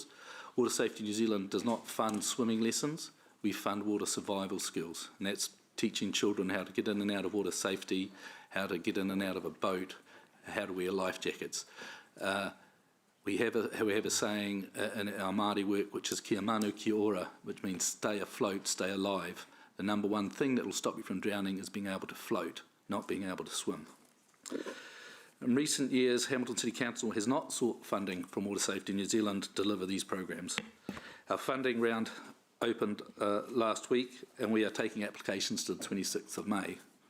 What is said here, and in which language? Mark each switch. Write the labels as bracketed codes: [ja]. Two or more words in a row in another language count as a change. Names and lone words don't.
[en] Water Safety New Zealand does not fund swimming lessons, we fund water survival skills, and that's teaching children how to get in and out of water safety, how to get in and out of a boat, how to wear life jackets. We have a saying in our Māori work, which is [mi] kia manu kia ora, [en] which means stay afloat, stay alive. The number one thing that will stop you from drowning is being able to float, not being able to swim. In recent years, Hamilton City Council has not sought funding from Water Safety New Zealand to deliver these programs. Our funding round opened last week, and we are taking applications to the 26th of May.